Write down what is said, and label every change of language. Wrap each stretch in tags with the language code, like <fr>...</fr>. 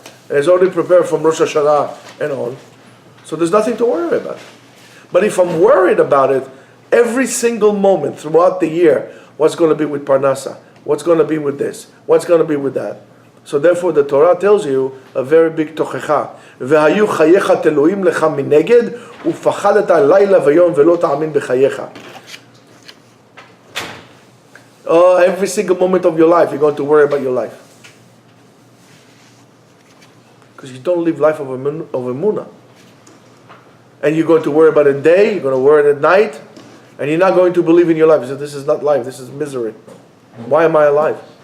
<en>And it's already prepared from Rosh Hashanah and on. So there's nothing to worry about. But if I'm worried about it, every single moment throughout the year, what's going to be with Parnasa? What's going to be with this? What's going to be with that? So therefore the Torah tells you a very big tochecha.</en> <he>והיו חייך תלויים לך מנגד, ופחדת לילה ויום ולא תאמין בחייך.</he> <en>Every single moment of your life, you're going to worry about your life. Because you don't live life of emunah. And you're going to worry about it day, you're going to worry at night, And you're not going to believe in your life. You say, this is not life, this is misery. Why am I alive?</en>